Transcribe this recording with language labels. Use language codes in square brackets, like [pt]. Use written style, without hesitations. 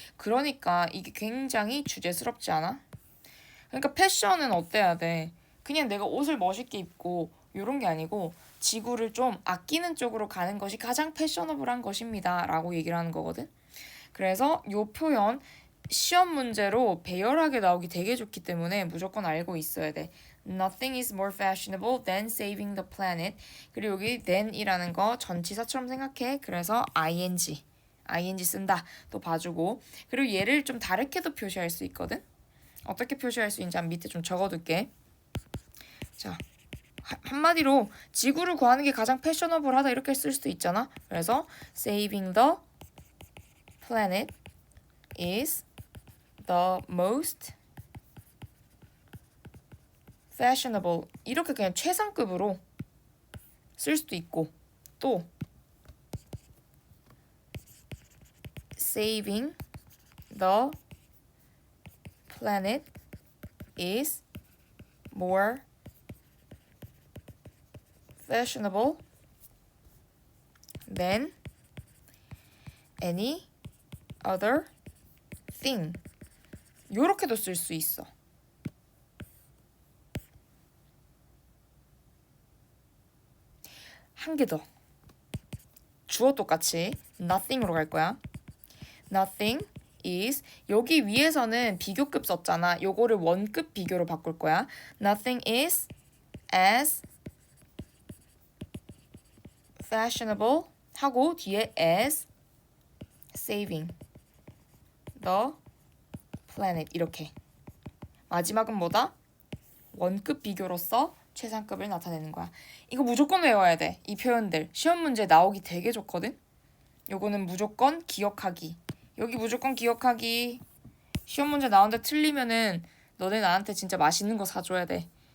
[ko] 그러니까 이게 굉장히 주제스럽지 않아? 그러니까 패션은 어때야 돼? 그냥 내가 옷을 멋있게 입고 이런 게 아니고 지구를 좀 아끼는 쪽으로 가는 것이 가장 패셔너블한 것입니다. 라고 얘기를 하는 거거든. 그래서 이 표현 시험 문제로 배열하게 나오기 되게 좋기 때문에 무조건 알고 있어야 돼. [en] Nothing is more fashionable than saving the planet. [ko] 그리고 여기 than이라는 거 전치사처럼 생각해. 그래서 ing 쓴다. 또 봐주고. 그리고 얘를 좀 다르게도 표시할 수 있거든. 어떻게 표시할 수 있는지 밑에 좀 적어둘게. 자, 한마디로 지구를 구하는 게 가장 패셔너블하다 이렇게 쓸 수도 있잖아. 그래서 [en] saving the planet is the most fashionable [ko] 이렇게 그냥 최상급으로 쓸 수도 있고 또 [en] saving the planet is more fashionable than any other thing. [ko] 요렇게도 쓸 수 있어. 한 개 더. 주어 똑같이 nothing으로 갈 거야. [en] Nothing is [ko] 여기 위에서는 비교급 썼잖아. 요거를 원급 비교로 바꿀 거야. [en] Nothing is as fashionable [ko] 하고 뒤에 [en] as saving the planet [ko] 이렇게. 마지막은 뭐다? 원급 비교로서 최상급을 나타내는 거야. 이거 무조건 외워야 돼. 이 표현들 시험 문제 나오기 되게 좋거든. 요거는 무조건 기억하기. 여기 무조건 기억하기. 시험 문제 나오는데 틀리면은 너네 나한테 진짜 맛있는 거 사줘야 돼.